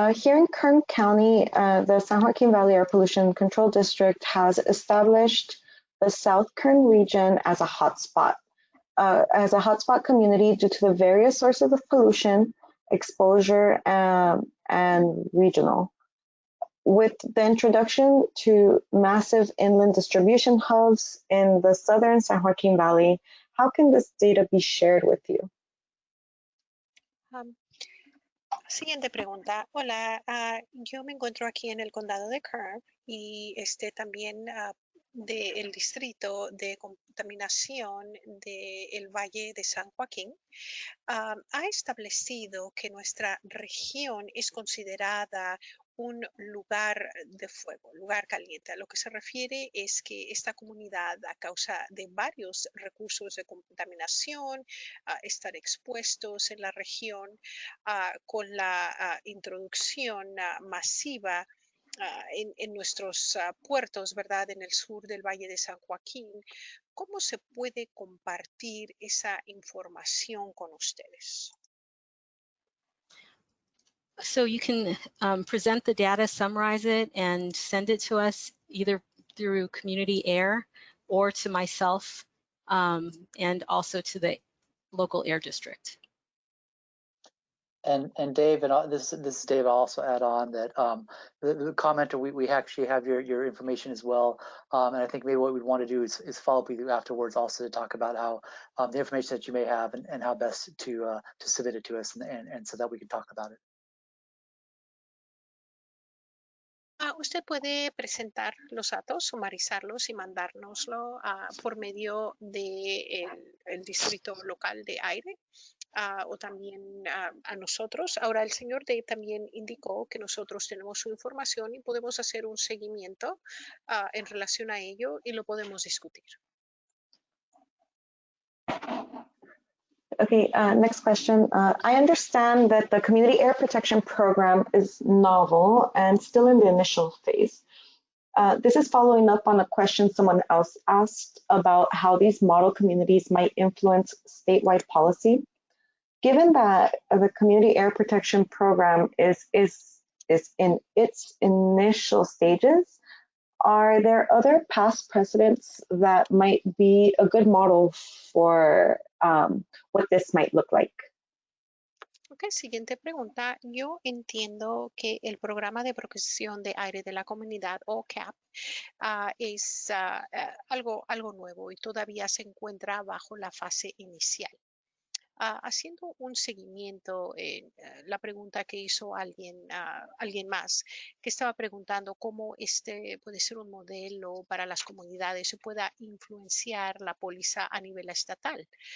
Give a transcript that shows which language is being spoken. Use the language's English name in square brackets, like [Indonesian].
[English] Here in Kern County, the San Joaquin Valley Air Pollution Control District has established the South Kern region as a hotspot community due to the various sources of pollution, exposure, and regional. With the introduction to massive inland distribution hubs in the southern San Joaquin Valley, how can this data be shared with you? [Spanish] Siguiente pregunta. Hola, yo me encuentro aquí en el condado de Kern y también del distrito de contaminación del Valle de San Joaquín. Ha establecido que nuestra región es considerada un lugar de fuego, lugar caliente. A lo que se refiere es que esta comunidad, a causa de varios recursos de contaminación, estar expuestos en la región con la introducción masiva en nuestros puertos, ¿verdad?, en el sur del Valle de San Joaquín. ¿Cómo se puede compartir esa información con ustedes? [English] So you can present the data, summarize it, and send it to us either through Community Air or to myself, and also to the local air district. And Dave, and this is Dave, I'll also add on that the commenter, we actually have your information as well. And I think maybe what we'd want to do is follow up with you afterwards also to talk about how the information that you may have and how best to submit it to us and so that we can talk about it. [Spanish] Usted puede presentar los datos, sumarizarlos y mandárnoslo por medio del distrito local de Aire o también a nosotros. Ahora, el señor Dave también indicó que nosotros tenemos su información y podemos hacer un seguimiento en relación a ello y lo podemos discutir. [English] Okay, next question. I understand that the Community Air Protection Program is novel and still in the initial phase. This is following up on a question someone else asked about how these model communities might influence statewide policy. Given that the Community Air Protection Program is in its initial stages, are there other past precedents that might be a good model for what this might look like? [Spanish] Ok, siguiente pregunta. Yo entiendo que el programa de protección de aire de la comunidad, o CAP, es algo nuevo y todavía se encuentra bajo la fase inicial. Haciendo un seguimiento en la pregunta que hizo alguien más, que estaba preguntando cómo este puede ser un modelo para las comunidades y pueda influenciar la póliza a nivel estatal.